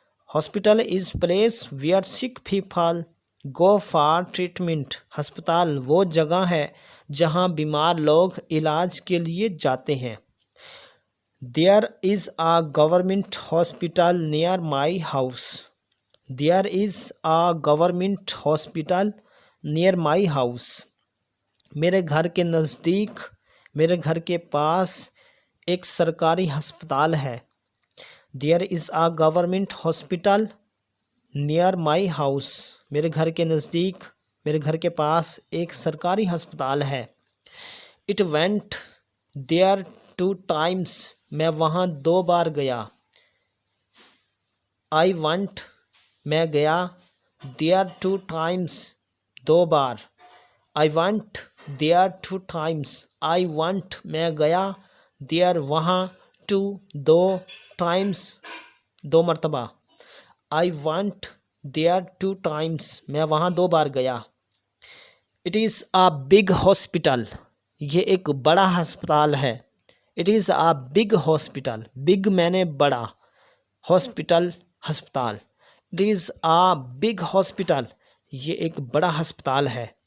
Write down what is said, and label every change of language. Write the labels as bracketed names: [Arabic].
[English] Hospital is place where sick people go for treatment. [Urdu] ہسپتال وہ جگہ ہے جہاں بیمار لوگ علاج کے لیے جاتے [English] ہیں۔ There is a government hospital near my house. There is a government hospital near my house. [Urdu] میرے گھر کے نزدیک، میرے گھر کے پاس ایک سرکاری ہسپتال ہے۔ [English] There is a government hospital near my house. [Urdu] میرے گھر کے نزدیک، میرے گھر کے پاس ایک سرکاری ہسپتال ہے۔ [English] It went there 2 times. [Urdu] میں وہاں 2 بار گیا۔ [English] I went، [Urdu] میں گیا، [English] there 2 times، [Urdu] 2 bar. [English] I went there 2 times. I went، [Urdu] میں گیا، [English] there [Urdu] وہاں، [English] 2 times، [Urdu] 2 مرتبہ۔ [English] I went there 2 times، [Urdu] میں وہاں 2 بار گیا۔ [English] It is a big hospital، [Urdu] یہ ایک بڑا ہسپتال ہے۔ [English] It is a big hospital، big [Urdu] میں نے بڑا، [English] hospital ہسپتال۔ It is a big hospital، یہ ایک بڑا ہسپتال ہے۔